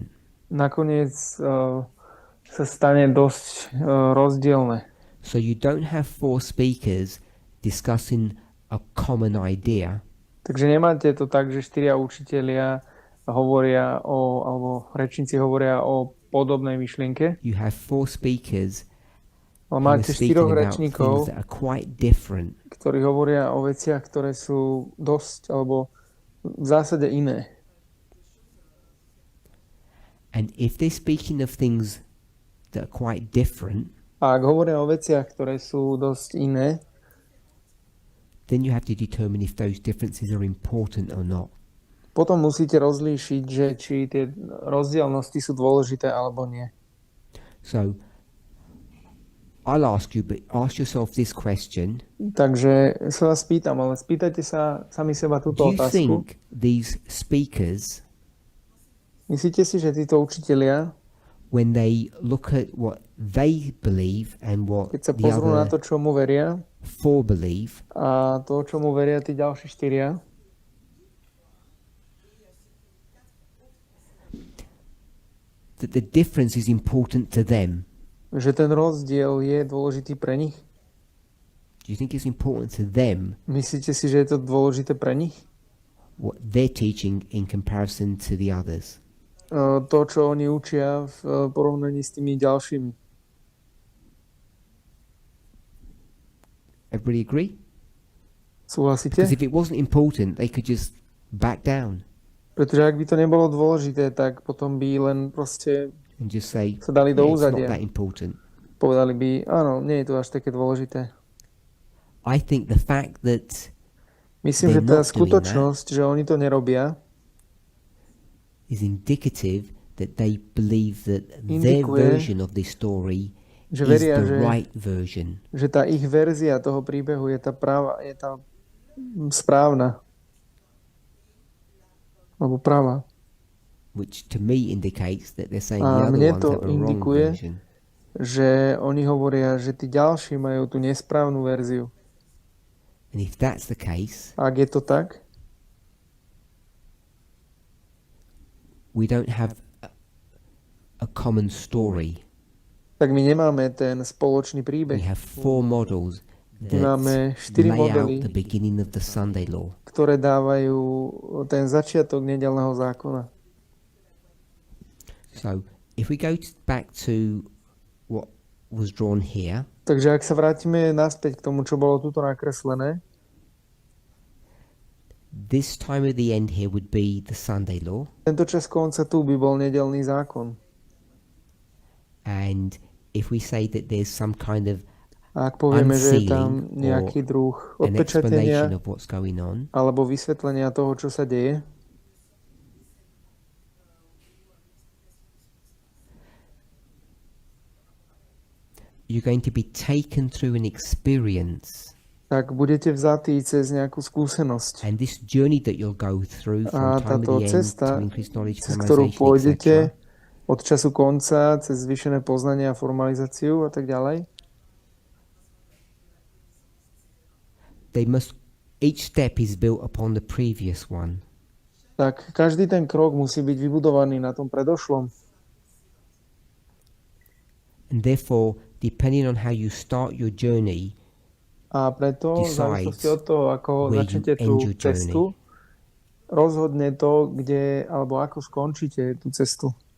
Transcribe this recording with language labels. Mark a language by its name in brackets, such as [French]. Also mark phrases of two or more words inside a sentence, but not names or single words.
[Slovak] nakoniec sa stane dosť rozdielne. [English] So you don't have four speakers discussing a common idea. [Slovak] Takže nemáte to tak, že štyria učitelia hovoria alebo rečníci hovoria o podobnej myšlienke. [English] You have four speakers [Slovak] Ale [English] who are [Slovak] máte [English] speaking [Slovak] štyroch [English] about [Slovak] rečníkov, [English] things that are quite different. [Slovak] ktorí hovoria o veciach, ktoré sú dosť alebo v zásade iné. [English] And if they're speaking of things that are quite different, [Slovak] A ak hovoria o veciach, ktoré sú dosť iné, [English] then you have to determine if those differences are important or not. [Slovak] potom musíte rozlíšiť, že či tie rozdielnosti sú dôležité alebo nie. [English] So I'll ask you, but ask yourself this question. [Slovak] Takže sa vás pýtam, ale spýtajte sa sami seba túto [English] Do you [Slovak] otázku. [English] think these speakers, [Slovak] Myslíte si, že títo učitelia, [English] when they look at what they believe and what [Slovak] keď sa [English] the [Slovak] pozrú na to, [English] other [Slovak] čomu veria [English] four believe, [Slovak] a to, čomu veria tí ďalší štyria, [English] that the difference is important to them? [Slovak] že ten rozdiel je dôležitý pre nich? [English] Do you think it's important to them [Slovak] Myslíte si, že je to dôležité pre nich? [English] what they're teaching in comparison to the others? [Slovak] To, čo oni učia v porovnaní s tými ďalšími. [English] Everybody agree? [Slovak] Súhlasíte? [English] Because if it wasn't important, they could just back down [Slovak] Pretože ak by to nebolo dôležité, tak potom by len proste [English] and just say, [Slovak] sa dali do [English] "Yeah, it's not [Slovak] úzadia. [English] that important." [Slovak] Povedali by, áno, nie je to až také dôležité. [English] I think the fact that [Slovak] Myslím, že [English] They're [Slovak] tá [English] not doing [Slovak] skutočnosť, že oni to nerobia, [English] is indicative that they believe that their [Slovak] Indikuje, [English] version of this story [Slovak] že [English] is [Slovak] veria, [English] the [Slovak] že, [English] right version. [Slovak] že tá ich verzia toho príbehu je tá práva, je tá správna. Alebo práva. [English] Which to me indicates that they're saying [Slovak] A [English] the other [Slovak] mne [English] ones [Slovak] to [English] have a wrong [Slovak] indikuje, [English] version. [Slovak] že oni hovoria, že tí ďalší majú tú nesprávnu verziu. [English] And if that's the case, [Slovak] A ak je to tak, [English] we don't have a common story. [Slovak] tak my nemáme ten spoločný [English] We [Slovak] príbeh. [English] have four models that [Slovak] Máme štyri [English] lay out [Slovak] modely, [English] the beginning of the Sunday law. [Slovak] ktoré dávajú ten začiatok nedeľného zákona. [English] So if we go back to what was drawn here, [Slovak] Takže ak sa vrátime naspäť k tomu, čo bolo tuto nakreslené, [English] this time at the end here would be the Sunday law. [Slovak] tento čas konca tu by bol nedeľný zákon. [English] And if we say that there's some kind of [Slovak] A ak povieme, že je tam [English] unsealing [Slovak] nejaký druh [English] an explanation [Slovak] odpečatenia [English] of what's going on, [Slovak] alebo vysvetlenia toho, čo sa deje, [English] you're going to be taken through an experience. [Slovak] tak budete vzatí cez nejakú skúsenosť. [English] And this journey that you'll go through [Slovak] A [English] from time of [Slovak] táto [English] the end [Slovak] cesta, [English] to increased knowledge, [Slovak] cez ktorú [English] formalization, [Slovak] pôjdete [English] etc., [Slovak] od času konca, cez zvýšené poznanie a formalizáciu a tak ďalej, [English] each step is built upon the previous one. [Slovak] tak každý ten krok musí byť vybudovaný na tom predošlom. [English] And therefore, depending on how you start your journey, [Slovak] a preto v závislosti od toho, ako začnete tú cestu, rozhodne to, kde alebo ako skončíte tú cestu.